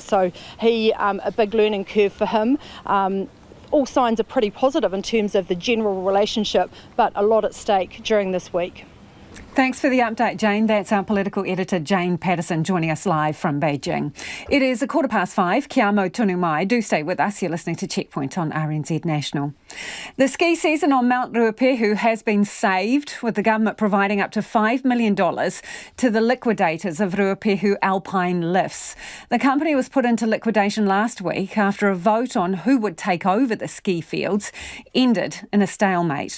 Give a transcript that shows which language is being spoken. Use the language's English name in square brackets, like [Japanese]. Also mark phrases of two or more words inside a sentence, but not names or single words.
[English] So a big learning curve for him. All signs are pretty positive in terms of the general relationship, but a lot at stake during this week. Thanks for the update, Jane. That's our political editor, Jane Patterson, joining us live from Beijing. It is 5:15. [Māori] Kia mau tonu mai. [English] Do stay with us. You're listening to Checkpoint on RNZ National. The ski season on Mount Ruapehu has been saved, with the government providing up to $5 million to the liquidators of Ruapehu Alpine Lifts. The company was put into liquidation last week after a vote on who would take over the ski fields ended in a stalemate.